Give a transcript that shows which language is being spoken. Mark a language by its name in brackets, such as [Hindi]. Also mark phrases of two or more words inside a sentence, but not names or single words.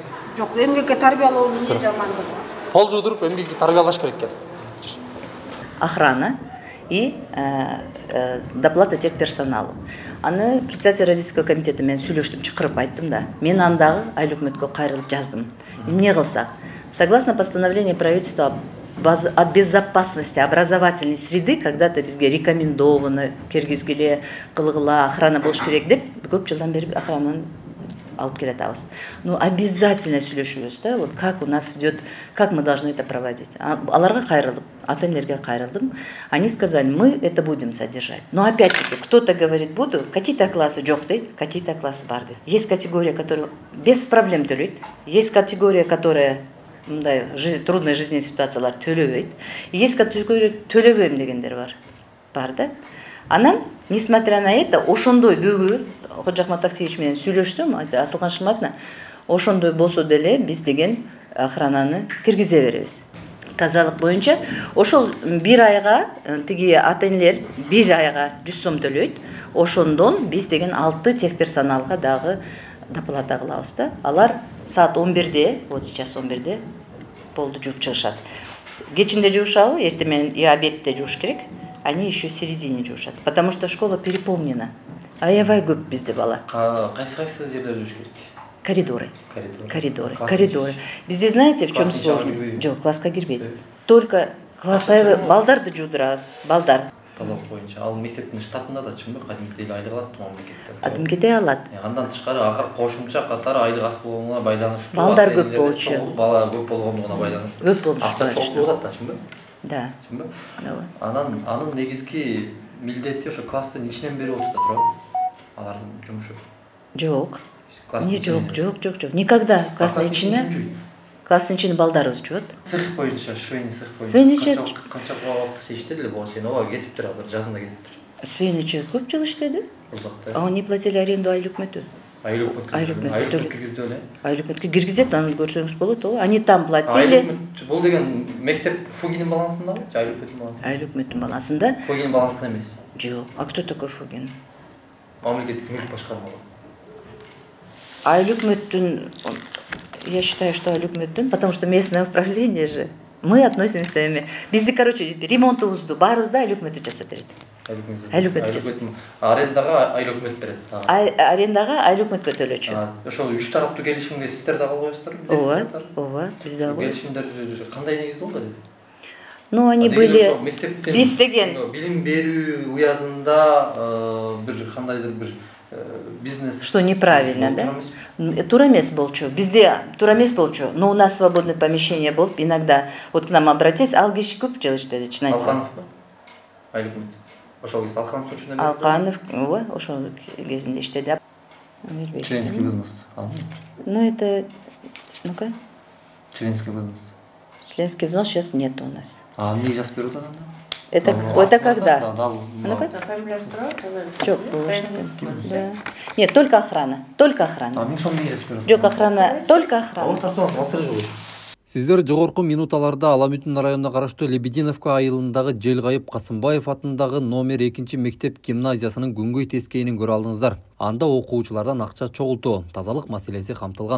[Kyrgyz] Жок, эмгекке тарбиялоо эмне жамандыгы бар? Пол жудуруп эмгекке тарбиялаш керек экен. [Russian] Охрана и доплата техперсоналу. [Kyrgyz] Аны [Russian] председатель родительского комитета [Kyrgyz] мен сүйлөштүм, чакырып айттым да. Мен андагы айыл өкмөткө кайрылып жаздым. Эмне кылсак? [Russian] Согласно постановлению правительства о безопасности образовательной среды, когда-то [Kyrgyz] бизге рекомендовано киргизгиле, кылгыла, охрана болуш керек деп, көп жылдан бери охрананы алып келатабыз. [Russian] Ну, обязательно [Kyrgyz] сүйлөшүбүз да, [Russian] вот как у нас идет, как мы должны это проводить. [Kyrgyz] Аларга кайрылдым, ата-энелерге кайрылдым. [Russian] Они сказали, мы это будем содержать. Но опять-таки, кто-то говорит, буду, какие-то классы [Kyrgyz] жок дейт, [Russian] какие-то классы [Kyrgyz] бар дейт. [Russian] Есть категория, которая без проблем төлөйт, есть категория, которая мындай трудный жизненный [Kyrgyz] ситуациялар төлөбөйт. [Russian] Есть категория [Kyrgyz] төлөбөйм дегендер бар да. Анан, [Russian] несмотря на это, [Kyrgyz] ошондой бүгүн Ходжахмат Таксиевич менен сүйлөштүм, Асылкан Шыматовна, ошондой болсо деле биз деген охрананы киргизе беребиз. Тазалык боюнча ошол бир айга тиги ата-энелер бир айга 100 сом төлөйт. Ошондон биз деген 6 техперсоналга дагы доплата кылабыз да. Алар саат 11-де, [Russian] вот сейчас [Kyrgyz] 11-де полду жууп чыгышат. Кечинде жуушабы, эртең и обедте жууш керек. [Russian] Они еще в середине жуушат, потому что школа переполнена. [Kyrgyz] Аябай көп бизде бала. Кайсы жерлер жууш керек? [Russian] Коридоры. Бизде знаете, в чем сложность? [Kyrgyz] Жок, класска кирбейт. Только класс балдарды жуудурабыз, балдар. Тазалык боюнча. Ал мектептин штатында да чынбы кадимкидей айлык алат мамлекеттен. Кадимкидей алат. Андан тышкары ага кошумча катары айлык аз болгонуна байланыштуу. Балдар көп болчу. Бала көп болгондугуна байланыштуу. Көп болушу керек. Акча чогуу болот да, чынбы? Да. Чынбы? Анын негизги милдети ошо класстын ичинен берип отурда туурабы? Алардын жумушу. Жок. Не жок. Никогда класстын ичине балдарыбыз жуат. Цех боюнча, [Russian] швейный цех [Kyrgyz] боюнча. [Russian] Свейный цех. [Kyrgyz] Канча убакыт иштедиле буга чейин? Ооба кетиптир азыр, жазында кетиптир. Свейный цех көп жыл иштеди. Бул жакта. [Russian] А они платили аренду [Kyrgyz] айыл өкмөтү. Айыл өкмөткө киргизди беле? Айыл өкмөткө киргизет, аны көрсөңүз болот, ооба. [Russian] Они там платили. [Kyrgyz] Бул деген мектеп Фугинин балансындабы? Айыл өкмөттүн балансында? Айыл өкмөттүн балансында. Фугинин балансында эмес. Жок. [Russian] А кто такой Фугин? [Kyrgyz] Мамлекеттик мүлк башкармалыгы. Айыл өкмөттүн, [Russian] я считаю, что [Kyrgyz] айыл өкмөттүн, [Russian] потому что местное управление же. Мы относимся ими. [Kyrgyz] Бизди, короче, ремонтубузду баарыбызды айыл өкмөтү жасап берет. Айыл өкмөтү жасап. Арендага айыл өкмөт берет. Арендага айыл өкмөткө төлөчү. Ошол үч тараптуу келишимге сиздер да кол коесуздарбы? Ооба, биз да кол. Келишимдер кандай негизде болду? [Russian] Ну, они были [Kyrgyz] биз деген билим берүү уязында бир кандайдыр бир бизнес. [Russian] Что неправильно, [Kyrgyz] да? Туура эмес болчу. Бизде туура эмес болчу. [Russian] Но у нас свободное помещение болуп, иногда вот к нам обратись, [Kyrgyz] ал киши көп жыл иштеди, чын айтсам. Алканов. Ошол киши Алканов учуна эмес. Алканов, ооба, ошол кезинде иштеди. [Russian] Членский взнос. Ну это, ну-ка. Членский взнос. Членский взнос сейчас нет у нас. [Kyrgyz] А эмнеге жазып берип атат анда? [Russian] Это когда? Жоқ, да. Нет, только охрана. Только охрана. [Kyrgyz] Мен соны неге жазып берип [Russian] Жоқ, охрана, только охрана. [Kyrgyz] Сиздер жогорку минуталарда Ала Мүтүн районуна караштуу Лебединовка айылындагы Желгайып Касымбаев атындагы номер 2 мектеп гимназиясынын күнгөй тескейин көрө алдыңыздар. Анда окуучулардан акча чогултуу, тазалык маселеси камтылган.